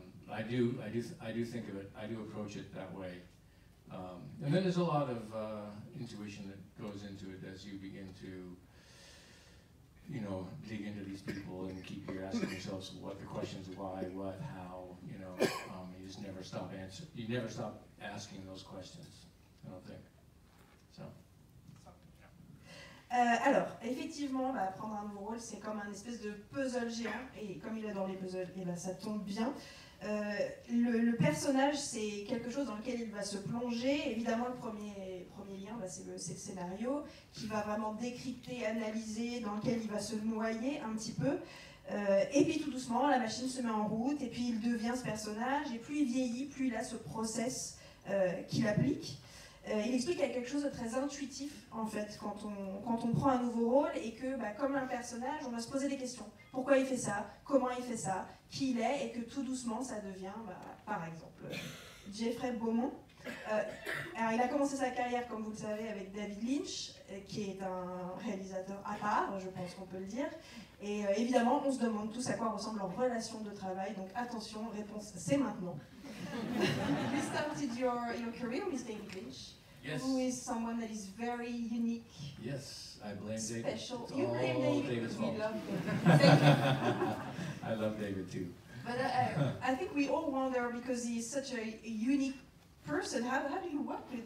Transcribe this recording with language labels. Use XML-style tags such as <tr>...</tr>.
<en>I do think of it. I do approach it that way. And then there's a lot of intuition that goes into it as you begin to, you know, dig into these people and keep asking yourselves what the questions, why, what, how, you know. You just never stop You never stop asking those questions, I don't think. So.</en> <fr>Alors, effectivement, prendre un nouveau rôle, c'est comme un espèce de puzzle géant, et comme il adore les puzzles, et ça tombe bien. Le personnage, c'est quelque chose dans lequel il va se plonger. Évidemment, le premier lien, c'est le scénario, qui va vraiment décrypter, analyser, dans lequel il va se noyer un petit peu. Et puis tout doucement, la machine se met en route, et puis il devient ce personnage, et plus il vieillit, plus il a ce process qu'il applique. Il explique qu'il y a quelque chose de très intuitif, en fait, quand on prend un nouveau rôle, et que, comme un personnage, on va se poser des questions. Pourquoi il fait ça? Comment il fait ça? Qui il est? Et que tout doucement, ça devient, par exemple, Jeffrey Beaumont. Alors, il a commencé sa carrière, comme vous le savez, avec David Lynch, qui est un réalisateur à part, je pense qu'on peut le dire. Et évidemment, on se demande tous à quoi ressemble leur relation de travail. Donc attention, réponse, c'est maintenant.</fr> <en>You started your career with David Lynch, Yes. who is someone that is very unique. Yes, I blame Special. David. You blame David. David's We fault. love David. Thank you. I love David too. But I think we all wonder, because he's such a unique person, how do you work with?</en>